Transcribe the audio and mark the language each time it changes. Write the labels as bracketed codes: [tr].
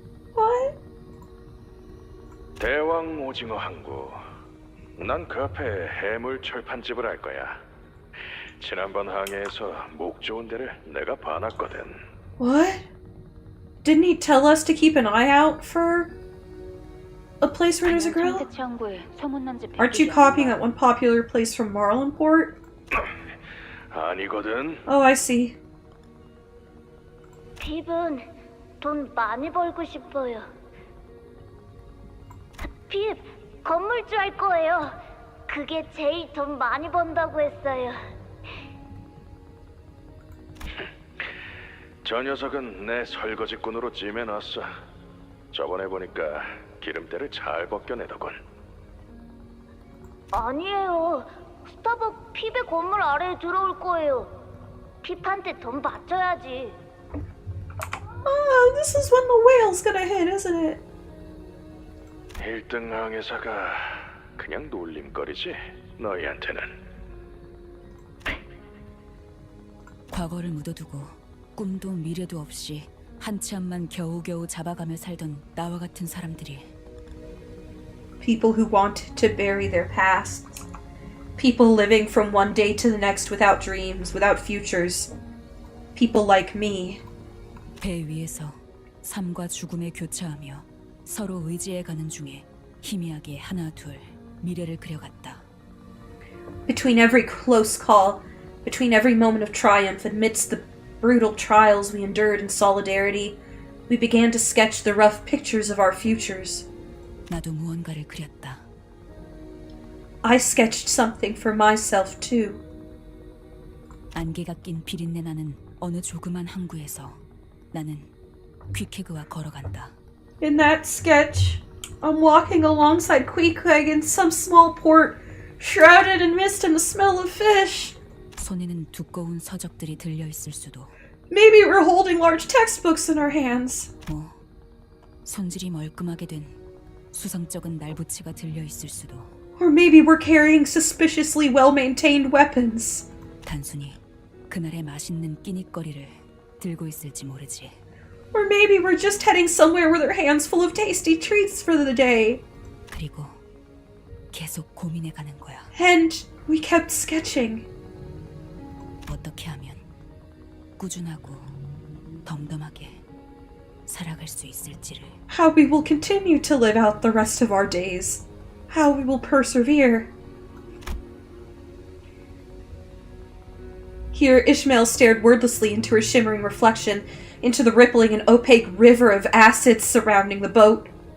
[en] What? [ko] 대왕 오징어 항구. 난 그 앞에 해물 철판집을 알 거야. 지난번 항해에서 목 좋은 데를 내가 봐놨거든. [en] What? Didn't he tell us to keep an eye out for a place where there's a grill? Aren't you copying that one popular place from Marlinport? [ko] 아니거든. [en] Oh, I see. [ko] 핍은 돈 많이 벌고 싶어요. 핍, 건물주 할 거예요. 그게 제일 돈 많이 번다고 했어요. 저 녀석은 내 설거지꾼으로 찜해놨어. 저번에 보니까 기름때를 잘 벗겨내더군. 아니에요. 스타벅 핍의 건물 아래에 들어올 거예요. 핍한테 돈 받쳐야지. [en] Oh, this is when the whale's gonna hit, isn't it? [ko] 1등 항해사가 그냥 놀림거리지, 너희한테는. 과거를 묻어두고 꿈도 미래도 없이 한치 앞만 겨우겨우 잡아가며 살던 나와 같은 사람들이. [en] People who want to bury their pasts. People living from one day to the next without dreams, without futures. People like me. [ko] 배 위에서 삶과 죽음에 교차하며 서로 의지해가는 중에 희미하게 하나 둘 미래를 그려갔다. [en] Between every close call, between every moment of triumph, amidst the brutal trials we endured in solidarity, we began to sketch the rough pictures of our futures. [ko] 나도 무언가를 그렸다. [en] I sketched something for myself too. [ko] 안개가 낀 비린내 나는 어느 조그만 항구에서 나는 퀵해그와 걸어간다. [en] In that sketch, I'm walking alongside Queequeg in some small port, shrouded in mist and the smell of fish. [ko] 손에는 두꺼운 서적들이 들려 있을 수도. [en] Maybe we're holding large textbooks in our hands. [ko] 뭐 손질이 멀끔하게 된 수성적인 날부치가 들려 있을 수도. [en] Or maybe we're carrying suspiciously well-maintained weapons. [ko] 단순히 그날의 맛있는 끼니거리를 들고 있을지 모르지. [en] Or maybe we're just heading somewhere with our hands full of tasty treats for the day. [ko] 그리고 계속 고민해가는 거야. [en] And we kept sketching. [ko] 어떻게 하면 꾸준하고 덤덤하게 살아갈 수 있을지를. [en] How we will continue to live out the rest of our days. How we will persevere. Here, Ishmael stared wordlessly into her shimmering reflection, into the rippling and opaque river of acids surrounding the boat.